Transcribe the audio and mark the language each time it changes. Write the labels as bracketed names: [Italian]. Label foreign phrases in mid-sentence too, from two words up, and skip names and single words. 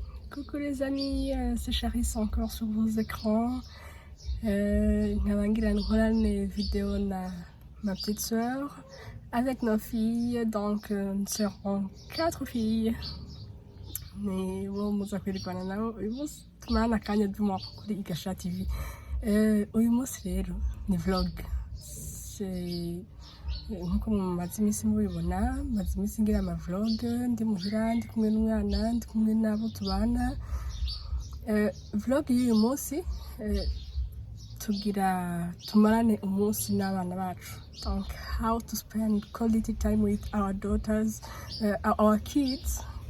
[French] Coucou les amis, c'est Charisse encore sur vos écrans. Nkaba une vidéo na ma petite soeur avec nos filles, donc nous serons 4 filles. Mais bon, [Rundi] muza kwirikwana nabo uyu munsi tumana akanya duma kuri Igasha TV. Uyu munsi rero ni vlog. C'est nkuko mumaze iminsi mubibona, maze iminsi ngira ama vlog, ndi muhira, ndi kumwe n'umwana, ndi kumwe n'abo tubana. Vlog y'uyu munsi tumarane umunsi n'abana bacu. [English] Donc how to spend quality time with our daughters, our kids.